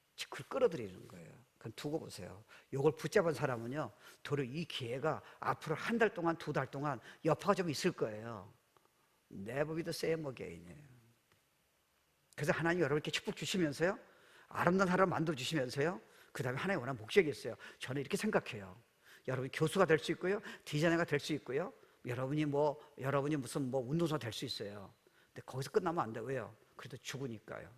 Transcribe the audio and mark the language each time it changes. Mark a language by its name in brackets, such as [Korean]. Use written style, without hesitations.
[Korean] 그걸 끌어들이는 거예요. 그건 두고 보세요. 이걸 붙잡은 사람은요, 도리어 이 기회가 앞으로 한 달 동안, 2달 동안 여파가 좀 있을 거예요. [English] Never be the same again이에요. [Korean] 그래서 하나님 여러분께 축복 주시면서요, 아름다운 사람을 만들어주시면서요, 그 다음에 하나님 원하는 목적이 있어요. 저는 이렇게 생각해요. 여러분이 교수가 될 수 있고요, 디자이너가 될 수 있고요, 여러분이 무슨 운동사 될 수 있어요. 근데 거기서 끝나면 안 돼요. 왜요? 그래도 죽으니까요.